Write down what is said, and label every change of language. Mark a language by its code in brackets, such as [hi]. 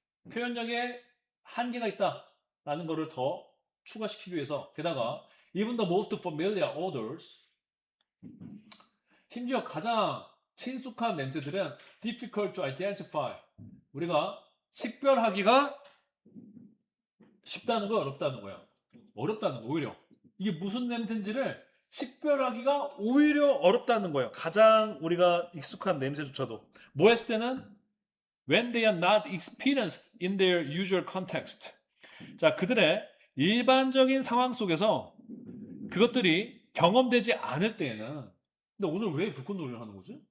[ko] 표현력에 한계가 있다. 라는 거를 더 추가시키기 위해서 게다가 [en] even the most familiar odors [ko] 심지어 가장 친숙한 냄새들은 [en] difficult to identify [ko] 우리가 식별하기가 쉽다는 거야, 어렵다는 거야. 어렵다는 거, 오히려. 이게 무슨 냄새인지를 식별하기가 오히려 어렵다는 거예요. 가장 우리가 익숙한 냄새조차도. 뭐 했을 때는 [en] when they are not experienced in their usual context. [ko] 자, 그들의 일반적인 상황 속에서 그것들이 경험되지 않을 때에는 근데 오늘 왜 불꽃놀이를 하는 거지?